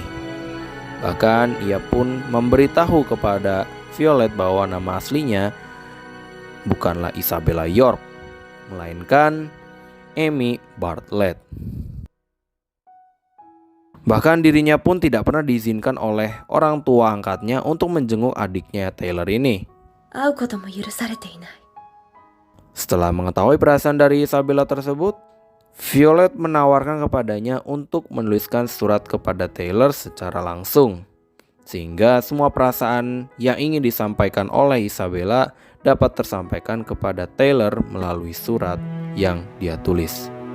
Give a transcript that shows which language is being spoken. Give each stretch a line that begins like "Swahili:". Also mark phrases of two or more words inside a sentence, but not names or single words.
Indonesian: Bahkan ia pun memberitahu kepada Violet bahwa nama aslinya bukanlah Isabella York, melainkan Amy Bartlett. Bahkan dirinya pun tidak pernah diizinkan oleh orang tua angkatnya untuk menjenguk adiknya Taylor ini.
Japanese: 会うことも許されていない。
Indonesian: Setelah mengetahui perasaan dari Isabella tersebut, Violet menawarkan kepadanya untuk menuliskan surat kepada Taylor secara langsung, sehingga semua perasaan yang ingin disampaikan oleh Isabella dapat tersampaikan kepada Taylor melalui surat yang dia tulis.